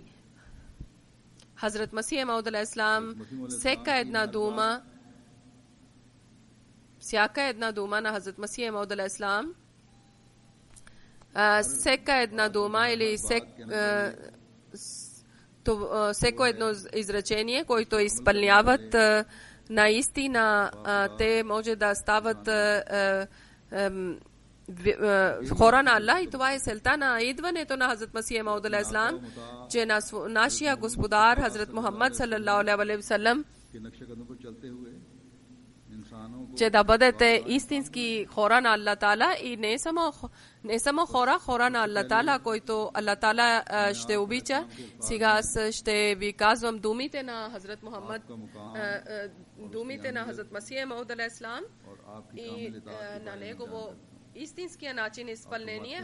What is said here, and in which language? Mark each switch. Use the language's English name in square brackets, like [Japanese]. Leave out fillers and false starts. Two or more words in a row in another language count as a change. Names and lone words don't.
[Bulgarian] Хазрат Масия Мауд алейхиссалам, всяка една дума на Хазрат Масия Мауд алейхиссалам, всяка една дума или всеко едно изречение, което изпълняват, наистина те може да стават хора на Аллах. И това е целта на идването на Хазрат Масия Мауд алейхиссалам, че нашия господар Хазрат Мухаммад [Arabic] صلى الله عليه وسلم, [Bulgarian] че да бъдете истински хора на [Arabic] الله تعالى [Bulgarian] и не само хора на [Arabic] الله تعالى, [Bulgarian] който [Arabic] الله تعالى [Bulgarian] ще обича. Сега аз ще ви казвам думите на Хазрат Мухаммад, думите на Хазрат Масия Мауд алейхиссалам и на негово истинския начин изпълнение.